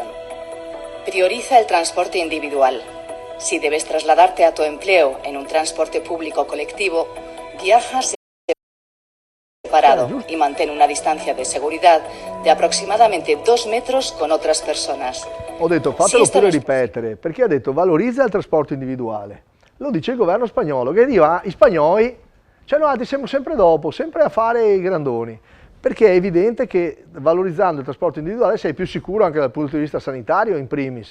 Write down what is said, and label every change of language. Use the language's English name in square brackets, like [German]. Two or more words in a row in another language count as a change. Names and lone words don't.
[Spanish] Prioriza el transporte individual. Si debes trasladarte a tu empleo en un transporte público colectivo, viaja separado y mantén una distancia de seguridad de aproximadamente 2 metros con otras personas. [Italian] Ho detto fatelo pure ripetere, perché ha detto valorizza il trasporto individuale. Lo dice il governo spagnolo, che diva i spagnoli, cioè noi siamo sempre dopo, sempre a fare i grandoni, perché è evidente che valorizzando il trasporto individuale sei più sicuro anche dal punto di vista sanitario in primis.